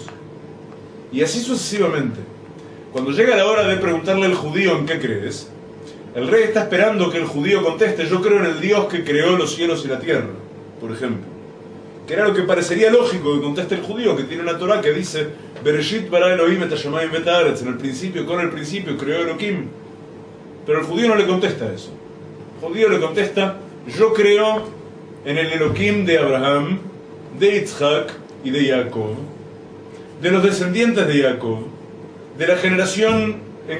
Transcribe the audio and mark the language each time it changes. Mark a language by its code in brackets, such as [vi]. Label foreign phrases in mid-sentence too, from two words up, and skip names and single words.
[es] Y así sucesivamente. Cuando llega la hora de preguntarle al judío en qué crees, el rey está esperando que el judío conteste: yo creo en el Dios que creó los cielos y la tierra, por ejemplo. Que era lo que parecería lógico que conteste el judío, que tiene una Torá que dice [he] בראשית ברא אלהים את השמים ואת הארץ, [es] en el principio, con el principio creó Elohim. Pero el judío no le contesta eso. El judío le contesta: yo creo en el Elohim de Abraham, de Yitzhak y de Jacob, de los descendientes de Jacob, de la generación en